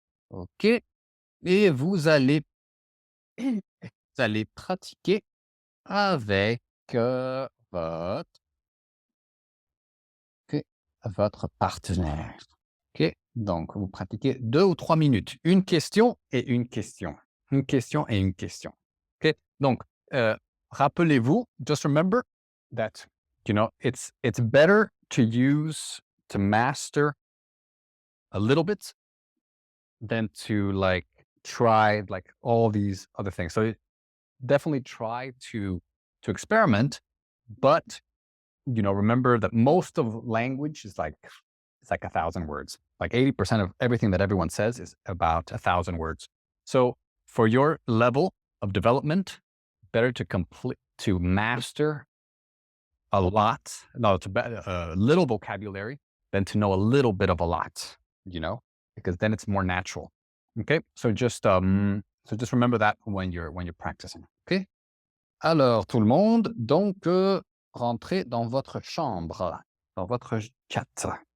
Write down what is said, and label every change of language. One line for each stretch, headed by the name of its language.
French: OK, et vous allez pratiquer avec, votre OK, votre partenaire. OK, donc vous pratiquez 2 ou 3 minutes. Une question et une question. Une question et une question. OK, donc, rappelez-vous,
English: just remember that, it's better to master a little bit than to, like, try, like, all these other things. So, definitely try to experiment, but, remember that most of language is like it's like 1,000 words. Like 80% of everything that everyone says is about 1,000 words. So for your level of development, better to master a lot, no, a little vocabulary than to know a little bit of a lot, because then it's more natural. Okay. So just remember that when you're practicing. Okay.
French: Alors, tout le monde, donc, rentrez dans votre chambre, dans votre chat.